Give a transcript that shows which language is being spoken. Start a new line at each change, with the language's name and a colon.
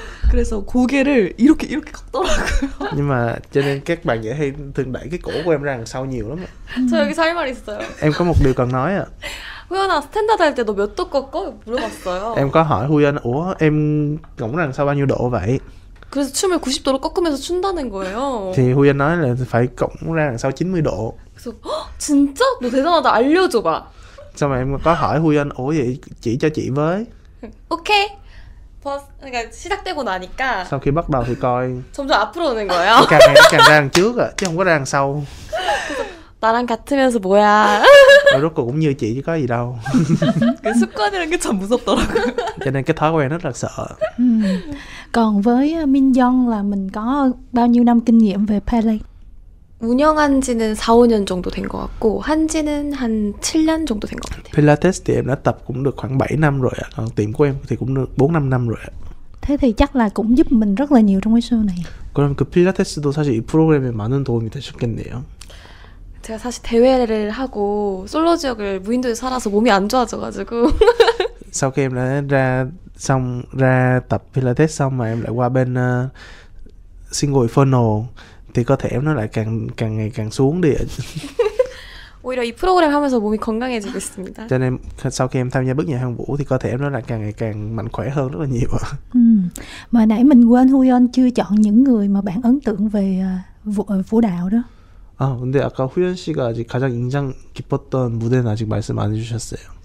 Korean: 그래서 고개를 이렇게 꺾더라고요.
Vietnamese: Nhưng mà cho nên các bạn nhảy hay thường đẩy cái cổ của em ra đằng sau nhiều lắm ạ.
Korean: 저 여기서 할 말 있어요.
Vietnamese: Em có một điều cần nói ạ.
Korean: 호연아 스탠다드 할 때 너 몇 도 꺾어? 물어봤어요.
Vietnamese: Em có hỏi Huy Anh, ủa em cổng ra đằng sau bao nhiêu độ vậy?
Korean: 그래서 춤을 90도로 꺾으면서 춘다는 거예요.
Vietnamese: Thì Huy Anh nói là phải cổng ra đằng sau 90 độ.
Korean: 그래서 진짜? 너 대단하다. 알려줘봐.
Vietnamese: Xong rồi em có hỏi Huy Anh, ủa vậy chỉ cho chị với.
English: 오케이.
Korean: 그러니까 시작되고 나니까
Vietnamese: Sau khi bắt đầu thì coi
Korean: 점점 앞으로 오는 거예요.
Vietnamese: càng ngày nó càng ra đằng trước chứ không có ra đằng sau.
Korean: 나랑 같으면서 뭐야.
Vietnamese: Rồi rốt cuộc cũng như chị chứ có gì đâu.
Korean: 그 습관이라는 게 참 무섭더라고요.
Vietnamese: Cho nên cái thói quen rất là sợ. Còn với Min Young là mình có bao nhiêu năm kinh nghiệm về ballet?
Korean: 운영한 지는 4, 5년 정도 된 것 같고 한 지는 한 7년 정도 된 것 같아요.
Vietnamese: Pilates thì em đã tập cũng được khoảng 7 năm rồi ạ. Còn tiệm của em thì cũng được 4-5 năm rồi ạ. Thế thì chắc là cũng giúp mình rất là nhiều trong cái show này.
Korean: 그럼 그 필라테스도 사실 이 프로그램에 많은 도움이 되셨겠네요. 제가 사실 대회를 하고 솔로 지역을 무인도에 살아서 몸이 안 좋아져가지고
Vietnamese: Sau khi em đã ra tập Pilates xong mà em lại qua bên single inferno thì cơ thể em nó lại càng ngày càng xuống đi ạ.
Korean: 오히려 이 프로그램 하면서 몸이 건강해지고 있습니다.
Vietnamese: Cho nên sau khi em tham gia bước nhảy Hoàng Vũ thì cơ thể em nó lại càng ngày càng mạnh khỏe hơn rất là nhiều ạ. Mà nãy mình quên Huyon chưa chọn những người mà bạn ấn tượng về vũ đạo đó.
Korean: 근데 아까 후연 씨가 아직 가장 인상 깊었던 무대는 아직 말씀 안 해주셨어요.